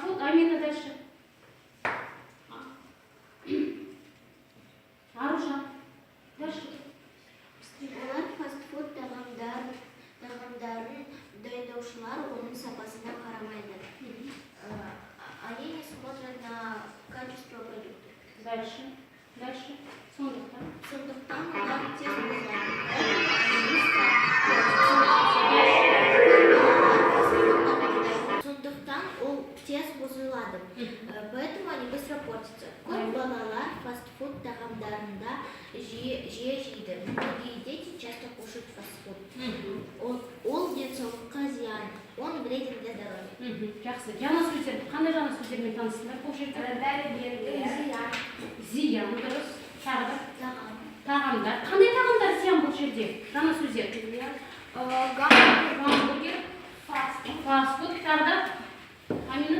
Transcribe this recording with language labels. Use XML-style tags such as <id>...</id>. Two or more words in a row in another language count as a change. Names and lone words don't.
<ru>Амина, дальше. Аружан. Дальше.</ru> <kk>Олар фастфуд тағамдарын дайындаушылар оның сапасына қарамайды.</kk> <ru>Они не смотрят на качество продукта. Дальше. Дальше.</ru> <kk>Сондықтан. Сондықтан олар тез бұзылады. Сондықтан ол тез бұзылады.</kk> <ru>Поэтому они быстро портятся.</ru> <kk>Көп балалар фастфуд тағамдарында жиі жейді.</kk> <ru>Многие дети часто кушают фастфуд.</ru> <kk>Ол денсаулыққа зиян.</kk> <ru>Он вреден для здоровья.</ru> <kk>Жақсы. Жаңа сөздер. Қандай жаңа сөздермен таныстыңдар? Бұл жерде зиян, дұрыс. Тағы да тағамдар. Қандай тағамдар зиян бұл жерде? Жаңа сөздер. Гамбургер, фастфуд, тағы да Амина?</kk>